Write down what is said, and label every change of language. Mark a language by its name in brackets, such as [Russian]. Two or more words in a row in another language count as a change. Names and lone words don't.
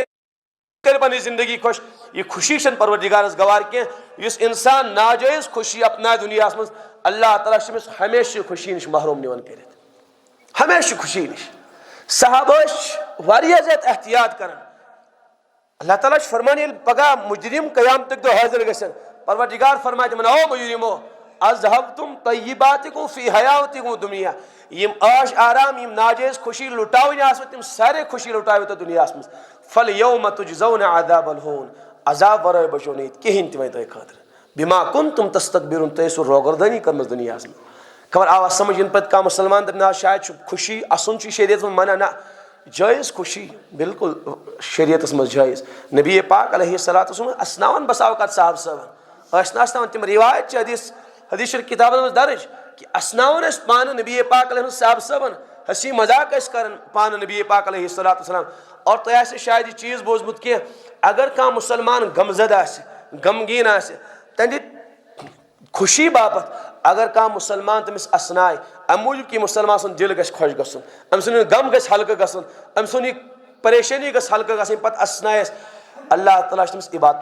[Kashmiri] کر پنٕنۍ زندگی خۄش یہِ خوشی چھنہٕ پروردگارس گوار کینٛہہ یُس انسان ناجٲیز خوشی اپنایہِ دُنیاہس منٛز اللہ تعالیٰ چھُ أمِس ہمیشہِ خوشی نِش محروم نِوان کٔرِتھ ہمیشہِ خوشی نِش صحابہ ٲسۍ واریاہ زیادٕ احتیاط کران اللہ تعالیٰ چھُ فرمان ییٚلہِ پگاہ مُجرِم قیامتٕکۍ دۄہ حٲضِر گژھن پروردگار فرمایہِ تِمن او مُجرِمو [Arabic] اذہبتم طیباتکم فی حیاتکم دنیا [Kashmiri] یِم عٲش آرام یِم ناجٲیز خوشی لُٹاوٕنۍ آسوٕ تِم سارے خوشی لُٹاوٕ تۄہہِ دُنیاہس منٛز [Arabic] فالیوم تجزون عذاب الہون [Kashmiri] عذاب ورٲے بچو نہٕ ییٚتہِ کِہینۍ تہِ وۄنۍ تۄہہِ خٲطرٕ [Arabic] بما کنتم تستکبرون [Kashmiri] تۄہہِ ٲسوٕ روگردٲنی کٔرمٕژ دُنیاہس منٛز خبر آوا سمجھ یِنہٕ پتہٕ کانٛہہ مُسلمان دپہِ نہ شاید چھُ خوشی اَسُن چھُ شریعتس منٛز منع نہ جٲیز خوشی بالکل شریعتس منٛز جٲیز نبی پاک [Arabic] علیہ الصلوۃ والسلام [Kashmiri] اسناوان بسا اوقات صاحب صٲبن ٲسۍ نہٕ اسناوان تِم روایت چھِ حدیث کِتابن منٛز درٕج کہِ اسناوان ٲسۍ پانہٕ نبی پاک علیہ صاحب صٲبن ہسی مذاق ٲسۍ کران پانہٕ نبی پاک [Arabic] علیہ الصلوۃ والسلام [Kashmiri] اور تۄہہِ آسہِ شاید یہِ چیٖز بوٗزمُت کینٛہہ اگر کانٛہہ مُسلمان غمزد آسہِ غمگیٖن آسہِ تہنٛدِ خوشی باپتھ اگر کانٛہہ مُسلمان تٔمِس اسنایہِ امہِ موٗجوٗب کہِ مُسلمان سُنٛد دِل گژھِ خۄش گژھُن أمۍ سُنٛد غم گژھِ ہلکہٕ گژھُن أمۍ سُنٛد یہِ پریشٲنی گژھِ ہلکہٕ گژھٕنۍ پتہٕ اسنایس اللہ تعالیٰ چھُ تٔمِس عبادتُک